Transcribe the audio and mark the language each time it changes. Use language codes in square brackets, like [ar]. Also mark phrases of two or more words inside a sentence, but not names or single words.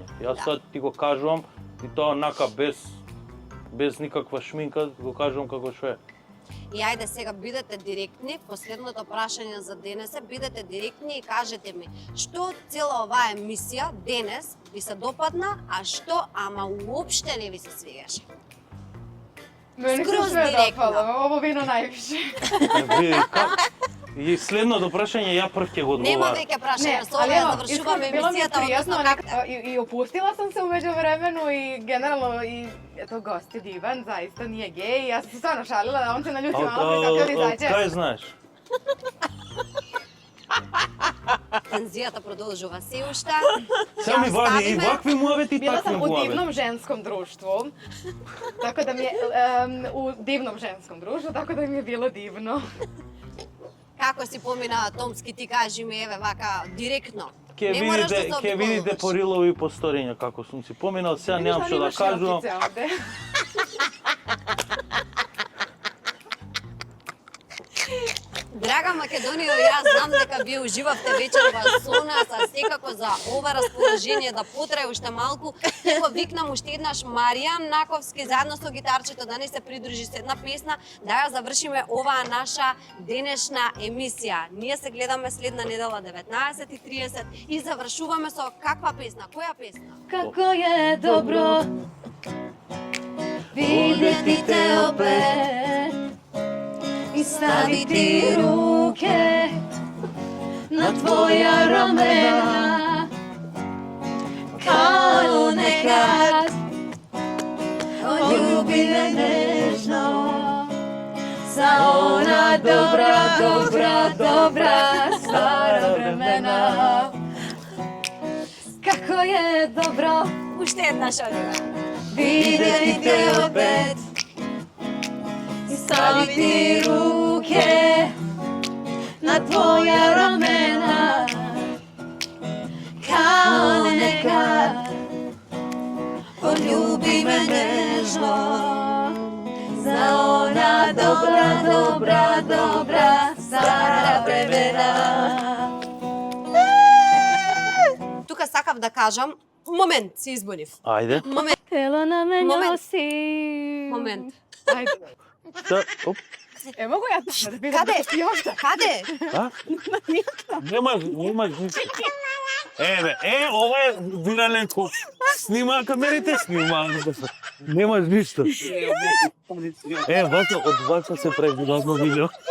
[mk] Јас тоа ти го кажувам и тоа онака без никаква шминка го кажувам како што е. И ајде сега бидете директни, последното прашање за денес е, бидете директни и кажете ми што цела оваа емисија денес ви се допадна, а што ама уопште не ви се свигаше. [sr] Meni se Skroz sve direktno. dopalo, ovo vino najviše. [mk] Види, и следното прашање ја прв ќе го Нема одговарам. веќе прашања, со ова ја завршуваме [sr] bilo mi je [mk] емисијата, [sr] prijatno, [mk] односно как [sr] i opustila sam se umeđu vremenu i generalno i eto, gost je divan, zaista nije gej. Ja sam se stvarno šalila da on se naljuti malo pre kako da izađe. [mk] Кај знаеш? тензијата продолжува се уште. Сега ми вади и вакви муавети, [sr] Bila [mk] такви [sr] sam u [mk] муавети. [sr] divnom ženskom društvu, tako da mi je, u divnom ženskom društvu, tako da mi je bilo divno. [mk] Како си помина Томски, ти кажи ми, еве, вака, директно. Ќе Не мораш да се видите, ќе видите обиколуваш. по рилови по сториња како сум си поминал, сега [sr] Vidiš [mk] немам [sr] da [mk] што да [sr] imaš [mk] кажувам. [sr] šljokice ovde. [mk] Драга Македонија, јас знам дека вие уживавте вечерва со нас, а секако за ова расположение да потрае уште малку, ќе го викнам уште еднаш Маријан Наковски заедно со гитарчето да ни се придружи со една песна, да ја завршиме оваа наша денешна емисија. Ние се гледаме следна недела 19:30 и завршуваме со каква песна? Која песна? [sr] Kako je dobro vidjeti te opet i staviti ruke na tvoja ramena kao nekad ljubi me nežno za ona dobra stara vremena. Kako je dobro [mk] Уште една шалива. [sr] vidjeti te opet i staviti ruke na tvoja ramena kao nekad. Poljubi me nežno za ona dobra stara vremena. [mk] Тука сакав да кажам, момент, се избунив. Ајде. Момент, [sr] Telo na me Moment. nosi. [mk] момент. [sr] Ajde. [mk] Да, оп. [sr] Mogu ja tamo da pitam? [mk] Каде? [sr] Još da. [mk] Каде? А? Нема ништо. Ова е вирален коп. Снима камерите, снима. Нема ништо. Од вака се прави разно видео.